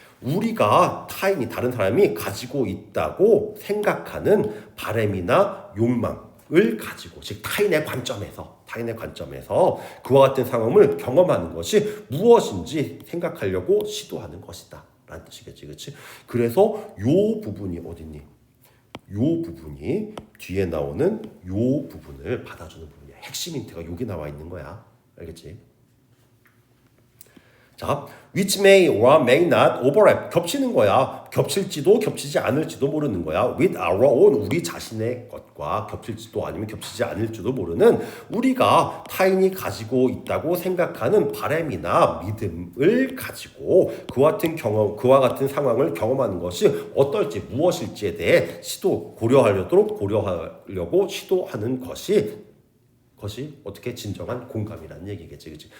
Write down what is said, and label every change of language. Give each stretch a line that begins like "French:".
Korean: 우리가 다른 사람이 가지고 있다고 생각하는 바램이나 욕망을 가지고, 즉 타인의 관점에서 그와 같은 상황을 경험하는 것이 무엇인지 생각하려고 시도하는 것이다 라는 뜻이겠지, 그렇지? 그래서 요 부분이 어딨니? 요 부분이 뒤에 나오는 요 부분을 받아주는 부분이야. 핵심 힌트가 여기 나와 있는 거야. 알겠지?
English: 자, which may or may not overlap,
Korean: 겹치는 거야. 겹칠지도 겹치지 않을지도 모르는 거야.
English: with our own,
Korean: 우리 자신의 것과 겹칠지도 아니면 겹치지 않을지도 모르는, 우리가 타인이 가지고 있다고 생각하는 바램이나 믿음을 가지고 그와 같은 상황을 경험하는 것이 어떨지, 무엇일지에 대해 고려하려고 시도하는 것이 어떻게 진정한 공감이라는 얘기겠지, 그치?